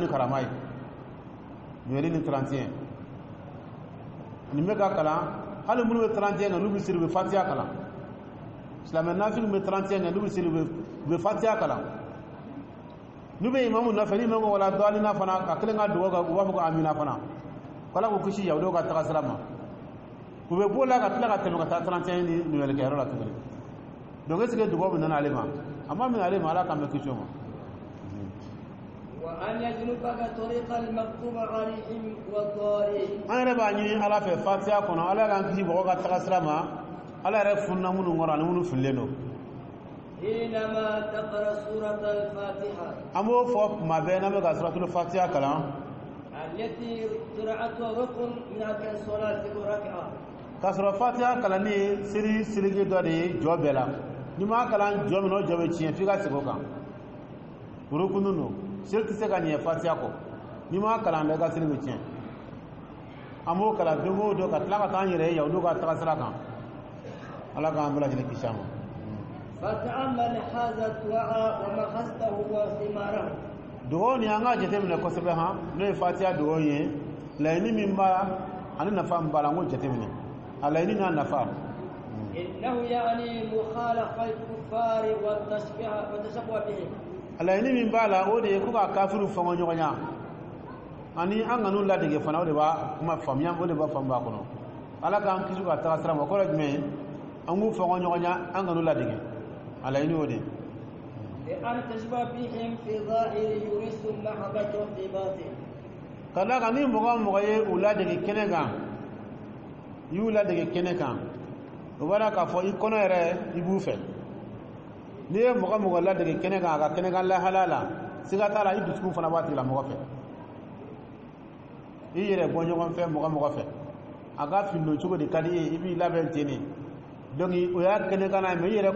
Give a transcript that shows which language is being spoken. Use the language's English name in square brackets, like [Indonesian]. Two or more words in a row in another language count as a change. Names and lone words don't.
[Bambara] karama ye numéro ni 31 nin bɛ ka kalan hali minnu bɛ 31 kan n'u bɛ siri u bɛ fatiha kalan silamɛ nafili bɛ 31 kan n'u bɛ siri u bɛ fatiha kalan n'u bɛ imamu nɔfɛ ni imamu wala dɔɔnina fana ka kelen ka dugawu kɛ u b'a fɔ ko amina fana ko ala k'u kisi yahudiw ka taga sira ma u bɛ bɔ la ka tila ka tɛmɛ ka taa 31 ni numéro kɛyɔrɔ la tuguni [French] donc est ce que [Bambara] dugawu bɛ nana ale ma a ma minɛ ale ma ala k'an bɛ kisi o ma [Arabic] وأن يجنبك طريق المكتوب عليهم والضالين [Bambara] an yɛrɛ b'a ɲini ala fɛ fatiha kɔnɔ ala k'an kisi mɔgɔw ka taga sira ma ala yɛrɛ funna minnu kɔrɔ ani minnu fililen don [Arabic] حينما تقرأ سورة الفاتحة [Bambara] an b'o fɔ tuma bɛɛ n'an bɛ ka suratul fatiha kalan [Arabic] التي قراءتها ركن من أركان الصلاة ركعة [Bambara] k'a sɔrɔ fatiha kalanni ye siriki dɔ de ye jɔ bɛɛ la n'i m'a kalan jɔ min o jɔ bɛ tiɲɛ f'i ka segin o kan rukunu don seli tɛ se ka ɲɛ fatiha kɔ n'i m'a kalan bɛɛ ka seli bɛ tiɲɛ an b'o kalan don o don ka tila ka taa an yɛrɛ ye yahudiw ka taga sira kan ala k'an bɛɛ lajɛlen kisi a ma [Arabic] فتأمل هذا الدعاء ومقصده وثماره [Bambara] dugawu ni an ka jateminɛ kosɛbɛ han n'o ye fatiha dugawu ye laɲini min b'a la ani nafa min b'a la an k'o jateminɛ a laɲini n'a nafa [Arabic] إنه يعني مخالفة الكفار والتشبه بهم [Bambara] a laɲini min b'a la o de ye ko ka kafiru fɔngɔ ɲɔgɔnya ani an ka n'u ladege fana o de b'a kuma faamuya o de b'a faamu b'a kɔnɔ ala k'an kisi ka taga sira ma o kɔrɔ ye jumɛn ye an k'u fɔngɔ ɲɔgɔnya an ka n'u ladege a laɲini o de ye [Arabic] لأن تشبه بهم في ظاهر يورث محبة في باطن [Bambara] ka d'a kan ni mɔgɔ o mɔgɔ ye u ladege kɛnɛ kan i y'u ladege kɛnɛ kan o b'a k'a fɔ i kɔnɔ yɛrɛ i b'u fɛ n'i ye mɔgɔ mɔgɔ ladege kɛnɛ kan a ka kɛnɛ kan lahala la siga t'a la i dusukun fana b'a tigila mɔgɔ fɛ i yɛrɛ bɔ ɲɔgɔn fɛ mɔgɔ mɔgɔ fɛ a ka findon cogo de ka di ye i b'i labɛn ten de donc o y'a kɛnɛ kan na mais i yɛrɛ